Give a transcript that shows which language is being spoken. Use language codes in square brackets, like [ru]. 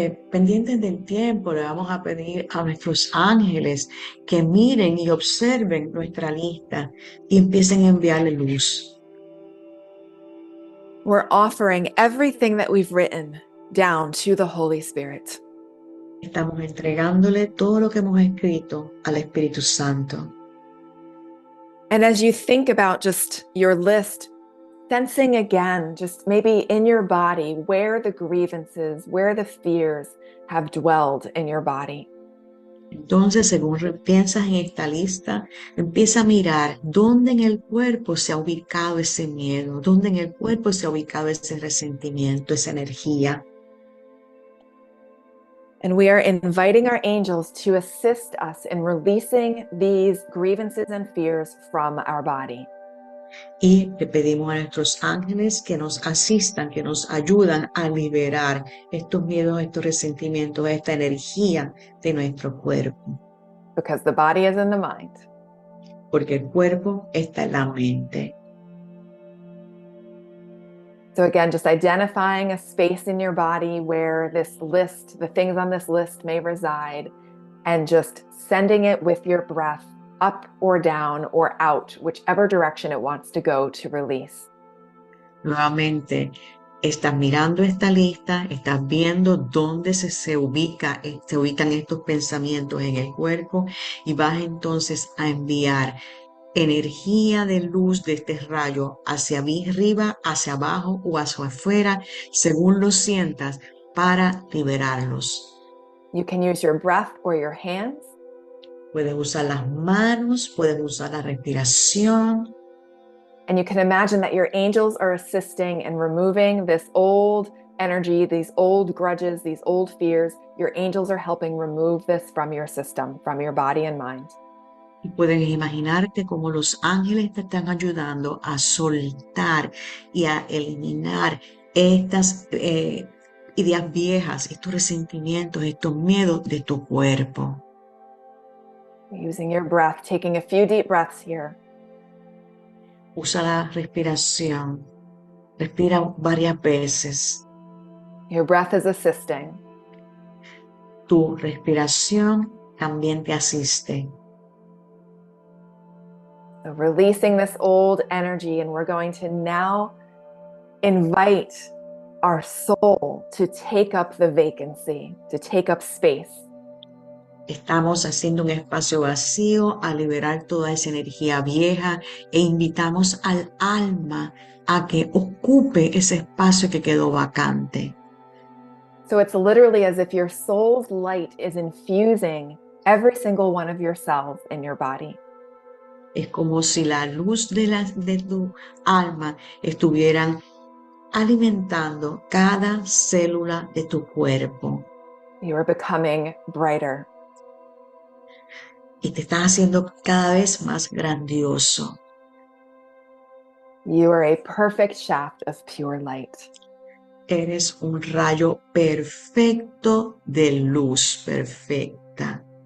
[es] Pendientes del tiempo, le vamos a pedir a nuestros ángeles que miren y observen nuestra lista y empiecen a enviarle luz. [en] We're offering everything that we've written down to the Holy Spirit. [es] Estamos entregándole todo lo que hemos escrito al Espíritu Santo. [en] And as you think about just your list, sensing again, just maybe in your body, where the grievances, where the fears have dwelled in your body. [es] Entonces, según piensas en esta lista, empieza a mirar dónde en el cuerpo se ha ubicado ese miedo, dónde en el cuerpo se ha ubicado ese resentimiento, esa energía. [en] And we are inviting our angels to assist us in releasing these grievances and fears from our body. [es] Y le pedimos a nuestros ángeles que nos asistan, que nos ayudan a liberar estos miedos, estos resentimientos, esta energía de nuestro cuerpo. [en] Because the body is in the mind. [es] Porque el cuerpo está en la mente. [en] So again, just identifying a space in your body where this list, the things on this list may reside, and just sending it with your breath up or down or out, whichever direction it wants to go to release. [es] Nuevamente, estás mirando esta lista, estás viendo dónde se ubican estos pensamientos en el cuerpo y vas entonces a enviar energía de luz de este rayo hacia arriba, hacia abajo o hacia afuera, según lo sientas, para liberarlos. [en] You can use your breath or your hands. [es] Puedes usar las manos, puedes usar la respiración. [en] And you can imagine that your angels are assisting in removing this old energy, these old grudges, these old fears, your angels are helping remove this from your system, from your body and mind. [es] Y puedes imaginarte cómo los ángeles te están ayudando a soltar y a eliminar estas ideas viejas, estos resentimientos, estos miedos de tu cuerpo. [en] Using your breath, taking a few deep breaths here. [es] Usa la respiración. Respira varias veces. [en] Your breath is assisting. [es] Tu respiración también te asiste. [en] So releasing this old energy, and we're going to now invite our soul to take up the vacancy, to take up space. [es] Estamos haciendo un espacio vacío a liberar toda esa energía vieja e invitamos al alma a que ocupe ese espacio que quedó vacante. [en] So it's literally as if your soul's light is infusing every single one of your cells in your body. [es] Es como si la luz de tu alma estuvieran alimentando cada célula de tu cuerpo. [en] You are becoming brighter. [es] Y te estás haciendo cada vez más grandioso. [en] You are a perfect shaft of pure light. [es] Eres un rayo perfecto de luz perfecta.